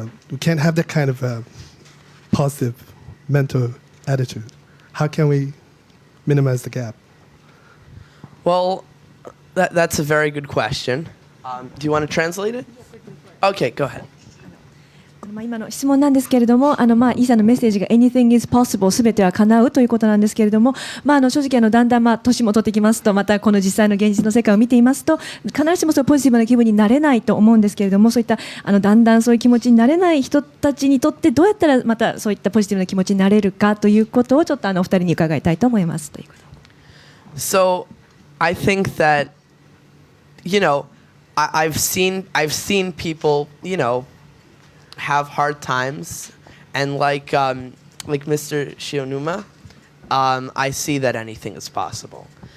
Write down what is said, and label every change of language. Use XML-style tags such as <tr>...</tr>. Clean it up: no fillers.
<en>We can't have that kind of positive mental attitude. How can we minimize the gap? Well, that's a very good question. Do you want to translate it? Okay, go ahead.</en> <ja>今の質問なんですけれども、イーさんのメッセージが Anything is possible すべては叶うということなんですけれども、正直だんだん年も取ってきますと、またこの実際の現実の世界を見ていますと、必ずしもそうポジティブな気分になれないと思うんですけれども、そういっただんだんそういう気持ちになれない人たちにとってどうやったらまたそういったポジティブな気持ちになれるかということをちょっとお二人に伺いたいと思いますということ。</ja> <en>So, I think that, I've seen people, have hard times, and like Mr. Shionuma, I see that anything is possible.</en>